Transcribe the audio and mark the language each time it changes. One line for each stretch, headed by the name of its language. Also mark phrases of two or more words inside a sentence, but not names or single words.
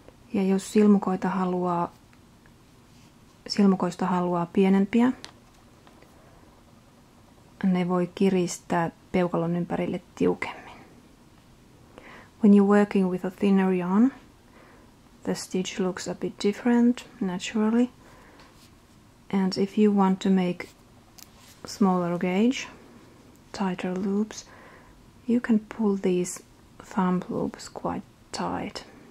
Finnish: Ja jos silmukoista haluaa pienempiä, ne voi kiristää peukalon ympärille tiukemmin.
English: When you're working with a thinner yarn, the stitch looks a bit different naturally. And if you want to make smaller gauge, tighter loops, you can pull these thumb loops quite tight.